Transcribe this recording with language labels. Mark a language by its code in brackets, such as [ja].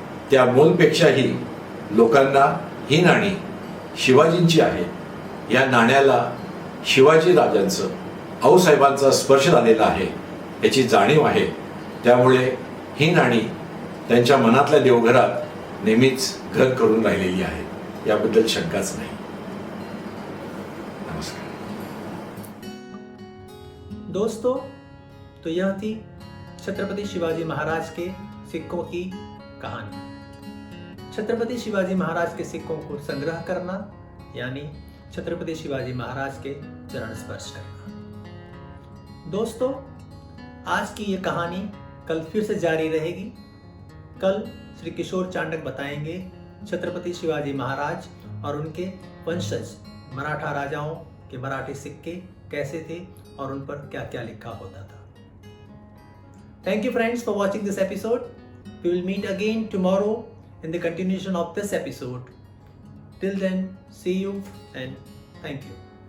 [mr] त्या मोलपेक्षाही लोकांना ही नाणी शिवाजींची आहेत, या नाण्याला शिवाजी राजांचं, आऊसाहेबांचा स्पर्श झालेला आहे याची जाणीव आहे. त्यामुळे ही नाणी त्यांच्या मनातल्या देवघरात नेहमीच घर करून राहिलेली आहे, याबद्दल शंकाच नाही. नमस्कार [hi] दोस्तों, तो यह थी छत्रपति शिवाजी महाराज के सिक्कों की कहानी. छत्रपति शिवाजी महाराज के सिक्कों को संग्रह करना यानी छत्रपति शिवाजी महाराज के चरण स्पर्श करना. दोस्तों, आज की ये कहानी कल फिर से जारी रहेगी. कल श्री किशोर चांडक बताएंगे छत्रपति शिवाजी महाराज और उनके वंशज मराठा राजाओं के मराठी सिक्के कैसे थे और उन पर क्या क्या लिखा होता था. [en] Thank you friends for watching this episode. We will meet again tomorrow in the continuation of this episode. Till then, see you and thank you.